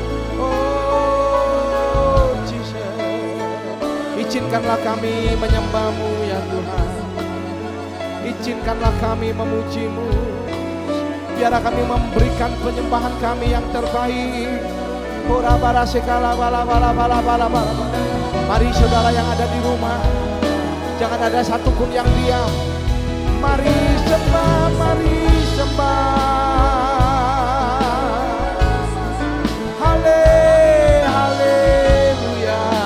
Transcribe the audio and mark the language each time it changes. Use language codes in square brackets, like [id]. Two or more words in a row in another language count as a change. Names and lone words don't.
[id] Oh Jesus, izinkanlah kami menyembah-Mu ya Tuhan. Izinkanlah kami memuji-Mu. Biarlah kami memberikan penyembahan kami yang terbaik. Ora bara sekala bala bala bala bala bala. Mari saudara yang ada di rumah, jangan ada satupun yang diam. Mari sembah, mari sembah. Haleluya.